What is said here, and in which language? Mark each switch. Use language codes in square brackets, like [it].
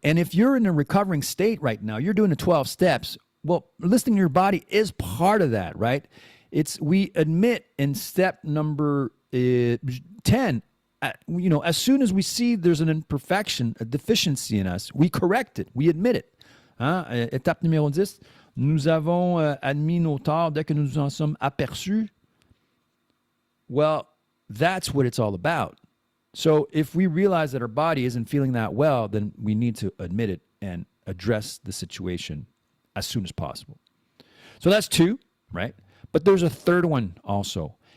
[en] And if you're in a recovering state right now, you're doing the 12 steps. Well, listening to your body is part of that, right? We admit in step number 10, as soon as we see there's an imperfection, a deficiency in us, we correct it, we admit it. [fr] Étape numéro 10, nous avons admis nos torts dès que nous en sommes aperçus. [en] Well, that's what it's all about. So if we realize that our body isn't feeling that well, then we need to admit it and address the situation as soon as possible. So that's 2, right? But there's a third one also.